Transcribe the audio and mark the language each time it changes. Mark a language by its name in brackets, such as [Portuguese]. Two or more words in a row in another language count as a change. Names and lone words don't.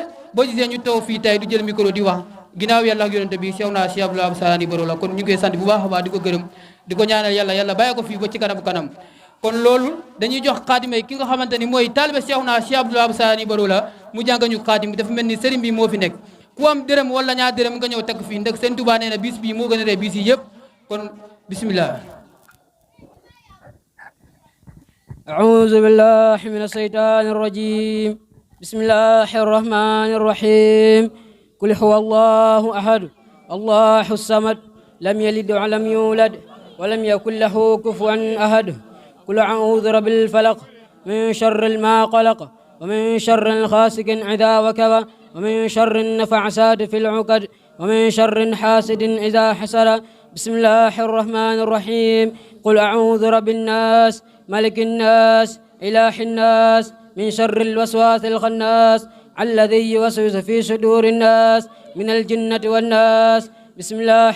[Wolof] boo gisee ñu toog fii tey du jël micro di wax ginnaaw yàlla ak yonente bi Cheikh Abdoul Wahab Sarani Baro la kon ñu ngi koy sant bu baax a baax di ko gërëm di ko ñaanal yàlla bàyyi ko fii ba ci kanam kon loolu dañuy jox xaatime ki nga xamante ni mooy taalibe Cheikh Abdoul Wahab Sarani Baro la mu jàng ñu xaatim bi dafa mel ni sëriñ bi moo fi nekk ku am dërëm wala ñaar dërëm nga ñëw teg fii ndax Sëriñ Tuubaa nee na bis bii moo gën a rëy bis yi yëpp kon bismillah [Arabic] أعوذ بالله من الشيطان الرجيم بسم الله الرحمن الرحيم قل هو الله أحد الله الصمد لم يلد ولم يولد ولم يكن له كفوا أحد قل أعوذ برب الفلق من شر ما قلق ومن شر غاسق إذا وقب ومن شر النفاثات في العقد ومن شر حاسد إذا حسد بسم الله الرحمن الرحيم قل أعوذ برب الناس ملك الناس إله الناس من شر الوسواس الخناس الذي يوسوس في صدور الناس من الجنة والناس بسم الله